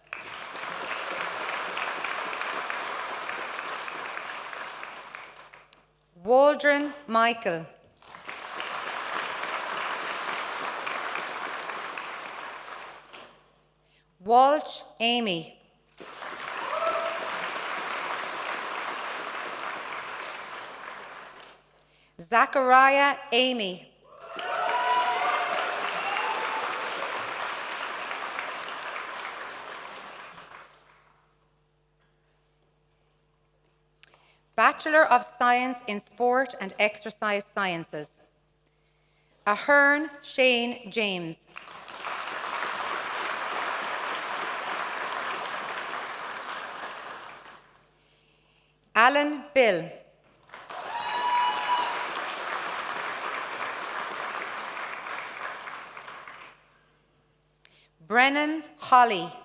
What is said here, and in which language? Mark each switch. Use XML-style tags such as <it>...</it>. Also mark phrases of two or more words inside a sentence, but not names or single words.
<en>Waldron Michael. Walsh Amy. Zachariah Amy. Bachelor of Science in Sport and Exercise Sciences. Ahern Shane James. Alan Bill. Brennan Holly.</en>